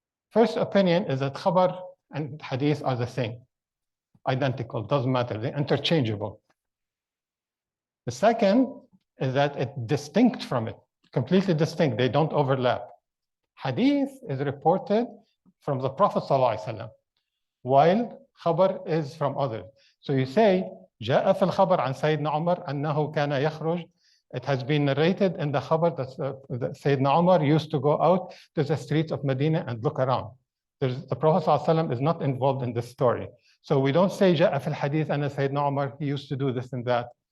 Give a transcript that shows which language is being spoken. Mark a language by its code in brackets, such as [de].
[en] First opinion is that khabar and hadith are the same, identical, doesn't matter, they're interchangeable. The second is that it's distinct from it, completely distinct. They don't overlap. Hadith is reported from the Prophet ﷺ, while khabar is from others. So you say, [ar] جاء في الخبر عن سيدنا عمر أنه كان يخرج. [en] It has been narrated in the khabar that Sayyidina Umar used to go out to the streets of Medina and look around. The Prophet ﷺ is not involved in this story. So we don't say [ar] جاء في الحديث أن سيدنا عمر, [en] he used to do this and that.